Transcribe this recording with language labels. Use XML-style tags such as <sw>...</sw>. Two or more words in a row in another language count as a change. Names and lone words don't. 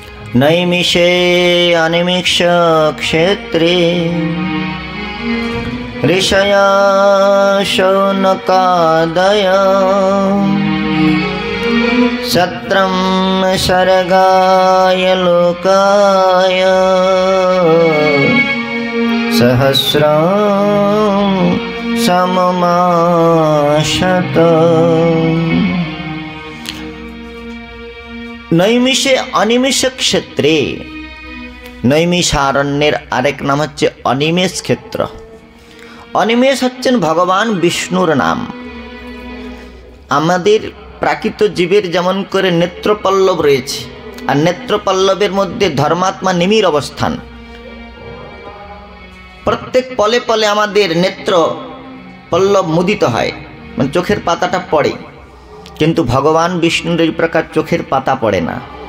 <sa>नैमिषे अनिमिष क्षेत्रे ऋषया शौनकादय सत्रं सर्गाय लोकाय सहस्रं सममाशत। नैमिषे अनिमेष क्षेत्रे,</sa> <bn>नैमिषारण्যের আরেক নাম হচ্ছে অনিমেষ ক্ষেত্র। অনিমেষ হচ্ছেন ভগবান বিষ্ণুর নাম। আমাদের প্রাকৃত জীবের যেমন করে নেত্রপল্লব রয়েছে, আর নেত্রপল্লবের মধ্যে ধর্মাত্মা নিমির অবস্থান। প্রত্যেক পলে পলে আমাদের নেত্র পল্লব মুদিত হয়, মানে চোখের পাতাটা পড়ে, কিন্তু ভগবান বিষ্ণুর এই প্রকার চোখের পাতা পড়ে না।</bn>